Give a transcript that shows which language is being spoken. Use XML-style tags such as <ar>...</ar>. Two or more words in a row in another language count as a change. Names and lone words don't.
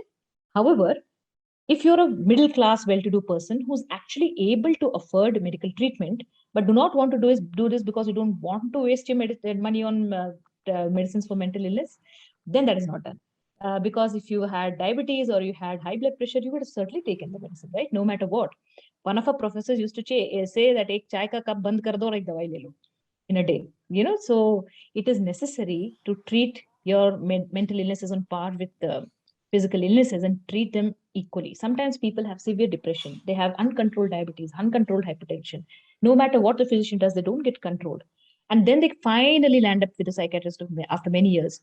<en>However, if you're a middle class, well-to-do person who's actually able to afford medical treatment, but do not want to do this because you don't want to waste your money on medicines for mental illness, then that is not done. Because if you had diabetes or you had high blood pressure, you would have certainly taken the medicine, right? No matter what. One of our professors used to say that</en> <hi>एक चाय का cup बंद कर दो और एक दवाई ले लो</hi> <en>in a day. So it is necessary to treat your mental illnesses on par with the physical illnesses and treat them equally. Sometimes people have severe depression. They have uncontrolled diabetes, uncontrolled hypertension. No matter what the physician does, they don't get controlled. And then they finally land up with a psychiatrist after many years.</en>